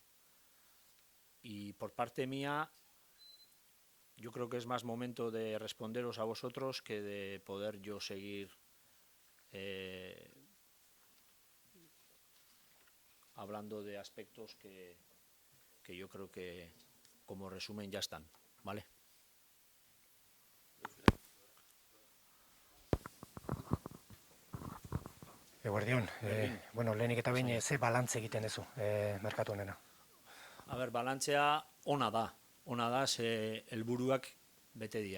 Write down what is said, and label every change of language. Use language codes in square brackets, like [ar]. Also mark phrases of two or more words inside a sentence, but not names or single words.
[es] Y por parte mía, yo creo que es más momento de responderos a vosotros que de poder yo seguir hablando de aspectos que yo creo que como resumen ya están, ¿vale? [eu] Eguerdion, bueno, lehenik eta behin ze balantze egiten duzu merkatu honena? A ber, balantzea ona da, ze helburuak bete dira.